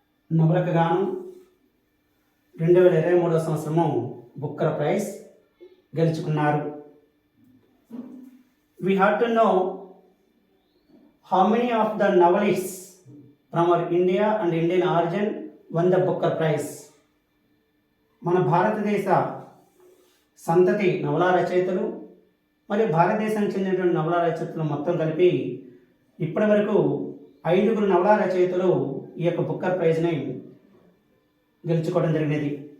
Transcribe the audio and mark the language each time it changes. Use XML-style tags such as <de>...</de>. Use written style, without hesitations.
<te>నవలకు గాను 2023 సంవత్సరము Booker praise గెలుచుకున్నారు.</te> <en>We have to know how many of the novelists from our India and Indian origin won the Booker Prize.</en> <te>మన భారతదేశ సంతతి నవలా రచయితలు మరియు భారతదేశానికి చెందినటువంటి నవలా రచయితలు మొత్తం కలిపి ఇప్పటి వరకు 5 నవలా రచయితలు ఈ యొక్క బుక్కర్ ప్రైజ్ని గెలుచుకోవడం జరిగినది.</te>